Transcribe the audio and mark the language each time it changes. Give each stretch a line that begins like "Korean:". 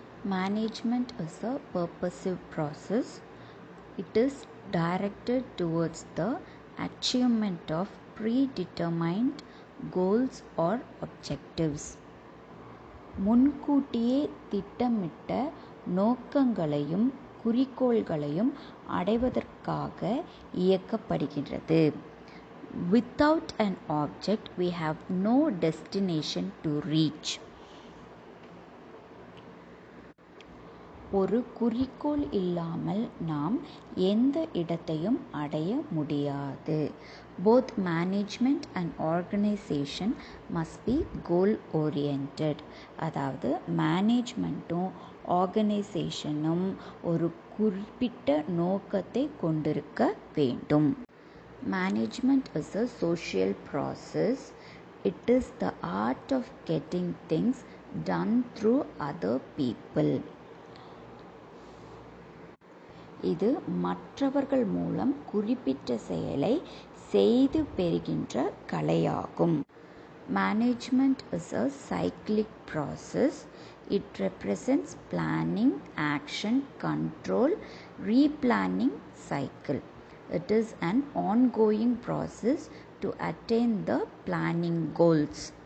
English: Management is a purposive process. It is directed towards the achievement of predetermined goals or objectives.
Tamil: முன்கூட்டியே திட்டமிட்ட நோக்கங்களையும் குறிக்கோள்களையும் அடைவதற்காக இயக்கப்படுகிறது.
English: Without an object, we have no destination to reach.
Tamil: ஒரு குறிக்கோள் இல்லாமல் நாம் எந்த இடத்தையும் அடைய முடியாது.
English: Both management and organization must be goal oriented.
Tamil: அதாவது மேனேஜ்மெண்ட்டும் ஆர்கனைசேஷனும் ஒரு குறிப்பிட்ட நோக்கத்தை கொண்டிருக்க வேண்டும்.
English: Management is a social process. It is the art of getting things done through other people.
Tamil: இது மற்றவர்கள் மூலம் குறிப்பிட்ட செயலை செய்து பெறுகின்ற கலையாகும்.
English: Management is a cyclic process. It represents planning, action, control, replanning cycle. It is an ongoing process to attain the planning goals.